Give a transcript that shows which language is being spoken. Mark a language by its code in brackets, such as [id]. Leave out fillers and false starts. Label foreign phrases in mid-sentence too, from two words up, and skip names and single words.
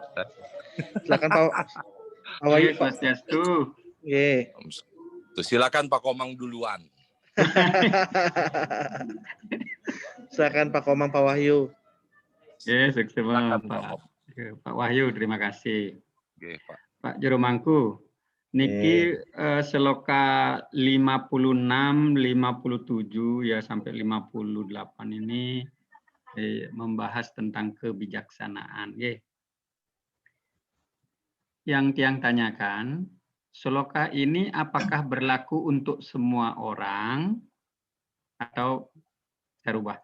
[id] silakan Pak Wahyu. Silakan Pak Komang duluan. Silakan Pak Komang, Pak Wahyu. Sukses Pak Wahyu, terima kasih. Pak. Pak Juru Mangku, niki sloka 56, 57 ya sampai 58 ini membahas tentang kebijaksanaan. Yang tiang tanyakan, sloka ini apakah berlaku untuk semua orang atau saya rubah?